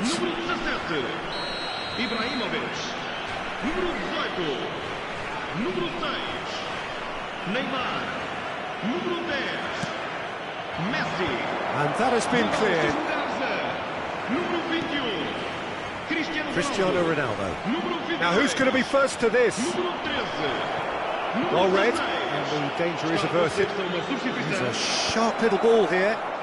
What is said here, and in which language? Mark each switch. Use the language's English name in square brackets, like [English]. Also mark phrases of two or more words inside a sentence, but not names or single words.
[Portuguese] Número 17, Ibrahimovic. Número 18, número 6, Neymar. Número 10, Messi. [English] And that has been cleared. [Portuguese] Número 21, Cristiano Ronaldo. Número 22, [English] Now who's going to be first to this? [Portuguese] Número 13, [English] Well [Portuguese] número [English] read, [Portuguese] 16. [English] and the danger is averted. [Portuguese] Uma [English] It's [Portuguese] substituição. [English] a sharp little ball here.